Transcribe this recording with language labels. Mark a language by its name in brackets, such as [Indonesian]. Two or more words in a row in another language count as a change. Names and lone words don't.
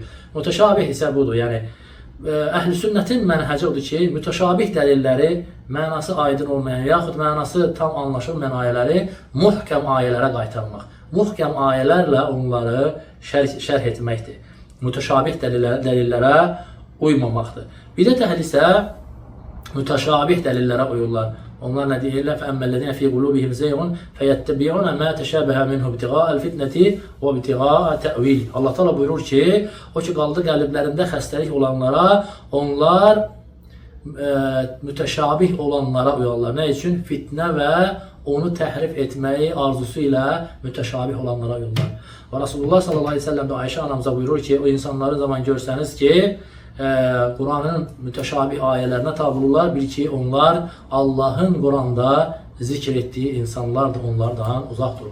[Azerbaijani] Mütəşabih isə budur, yəni əhl-i sünnətin mənhəci odur ki, mütəşabih dəlilləri, mənası aydın olmayan, yaxud mənası tam anlaşılmayan ayələri muhkəm ayələrə qaytarmaq. Muhkəm ayələrlə onları şərh etməkdir. Mütəşabih dəlillərə uymamaqdır. Bidət əhli isə mütəşabih dəlillərə uyurlar. Onlar nə deyirlər? [Arabic] فَأَمَّا فِي قُلُوبِهِمْ زَيْغٌ فَيَتَّبِعُونَ مَا تَشَابَهَ مِنْهُ ابْتِغَاءَ الْفِتْنَةِ وَابْتِغَاءَ تَأْوِيلِ [Azerbaijani] Allah Teala buyurur ki, o ki qaldı qəlblərində xəstəlik olanlara, onlar mütəşabih olanlara uyarlar. Nə üçün? Fitnə və onu təhrif etməyi arzusu ilə mütəşabih olanlara uyarlar. Və Rasulullah [Arabic] صلى الله عليه وسلم [Azerbaijani] də Ayşə anamıza buyurur ki, o insanları zaman görsəniz ki, Quranın mütəşabih ayələrinə tabi olurlar, bil ki, onlar Allahın Quranda zikr etdiyi insanlardır, onlardan uzaq durun.